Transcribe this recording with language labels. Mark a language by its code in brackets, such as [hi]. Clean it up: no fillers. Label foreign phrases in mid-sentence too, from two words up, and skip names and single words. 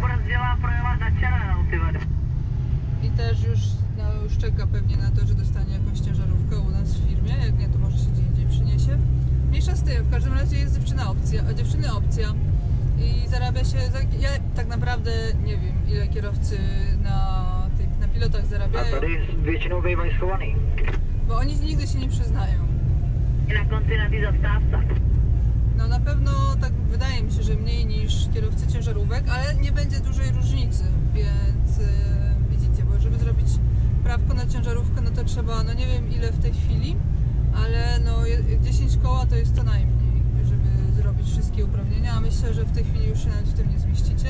[pl] I też już, no, już czeka pewnie na to, że dostanie jakąś ciężarówkę u nas w firmie, jak nie to może się gdzie indziej przyniesie. Mniejsza z tym, w każdym razie jest dziewczyny opcja i zarabia się, ja tak naprawdę nie wiem ile kierowcy na pilotach zarabiają. [cs] A tady většinou bývají schovaný. [pl] Bo oni nigdy się nie przyznają. [cs] Na konci [pl] na tej zastawce. No na pewno tak wydaje mi się, że mniej niż kierowcy ciężarówek, ale nie będzie dużej różnicy, więc widzicie, bo żeby zrobić prawko na ciężarówkę, no to trzeba, no nie wiem ile w tej chwili, ale no 10 koła to jest co najmniej, żeby zrobić wszystkie uprawnienia, a myślę, że w tej chwili już się nawet w tym nie zmieścicie.